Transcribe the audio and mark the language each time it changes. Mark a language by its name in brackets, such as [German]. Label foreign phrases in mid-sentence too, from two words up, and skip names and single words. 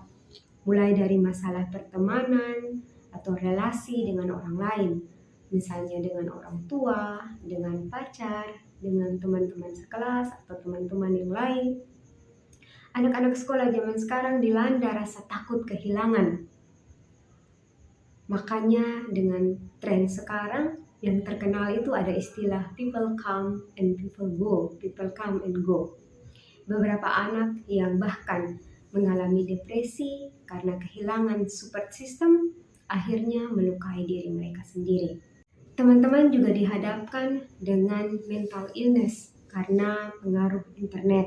[Indonesian] Mulai dari masalah pertemanan atau relasi dengan orang lain, misalnya dengan orang tua, dengan pacar, dengan teman-teman sekelas atau teman-teman yang lain. Anak-anak sekolah zaman sekarang dilanda rasa takut kehilangan. Makanya dengan tren sekarang yang terkenal itu ada istilah [English] people come and people go, people come and go. [Indonesian] Beberapa anak yang bahkan mengalami depresi karena kehilangan [English] support system [Indonesian] akhirnya melukai diri mereka sendiri. Teman-teman juga dihadapkan dengan [English] mental illness [Indonesian] karena pengaruh internet.